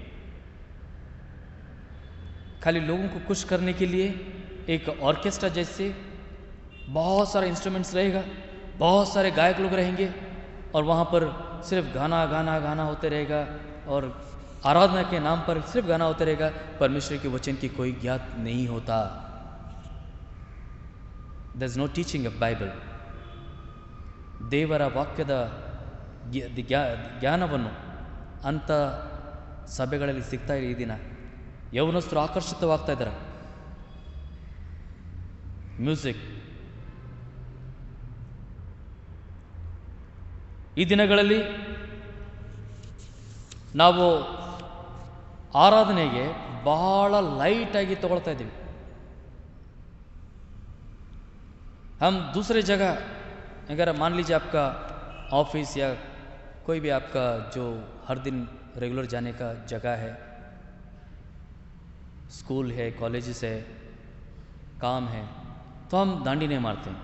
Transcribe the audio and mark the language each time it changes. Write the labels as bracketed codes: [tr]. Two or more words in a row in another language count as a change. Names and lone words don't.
[hi] खाली लोगों को खुश करने के लिए एक ऑर्केस्ट्रा जैसे बहुत सारे इंस्ट्रूमेंट्स रहेगा, बहुत सारे गायक लोग रहेंगे और वहाँ पर सिर्फ गाना होते रहेगा और आराधना के नाम पर सिर्फ गाना होता रहेगा. परमेश्वर के वचन की कोई ज्ञात नहीं होता. [en] there is no teaching of Bible. [kn] ದೇವರ ವಾಕ್ಯದ ಜ್ಞಾನವನ್ನು ಅಂಥ ಸಭೆಗಳಲ್ಲಿ ಸಿಗ್ತಾ ಇದೆ. ಈ ದಿನ ಯೌವನಸ್ಥರು ಆಕರ್ಷಿತವಾಗ್ತಾ ಇದ್ದಾರೆ. ಮ್ಯೂಸಿಕ್ ಈ ದಿನಗಳಲ್ಲಿ ನಾವು ಆರಾಧನೆಗೆ ಬಹಳ ಲೈಟಾಗಿ ತಗೊಳ್ತಾ ಇದ್ದೀವಿ. [hi] हम दूसरे जगह अगर मान लीजिए आपका ऑफिस या कोई भी आपका जो हर दिन रेगुलर जाने का जगह है, स्कूल है, कॉलेजेस है, काम है, तो हम दांडी नहीं मारते हैं.